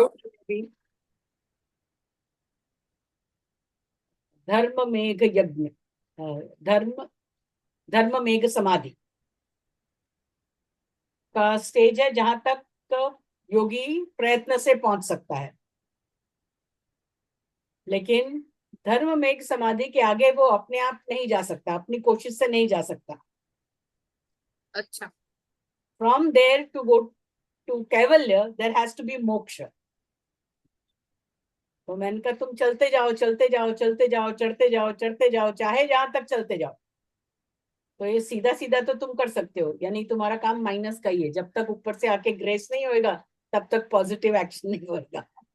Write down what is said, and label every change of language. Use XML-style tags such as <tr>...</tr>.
<hi>सूत्र में भी धर्म मेघ यज्ञ धर्म धर्म मेघ समाधि का स्टेज है जहां तक योगी प्रयत्न से पहुंच सकता है, लेकिन धर्म मेघ समाधि के आगे वो अपने आप नहीं जा सकता, अपनी कोशिश से नहीं जा सकता. अच्छा.</hi> <en>From there to go to Kaivalya, there has to be moksha.</en> <hi>तो मैंने कहा तुम चलते जाओ चलते जाओ चलते जाओ चढ़ते जाओ चाहे जहां तक चलते जाओ. तो ये सीधा सीधा तो तुम कर सकते हो, यानी तुम्हारा काम माइनस का ही है. जब तक ऊपर से आके ग्रेस नहीं होएगा तब तक पॉजिटिव एक्शन नहीं होएगा.</hi>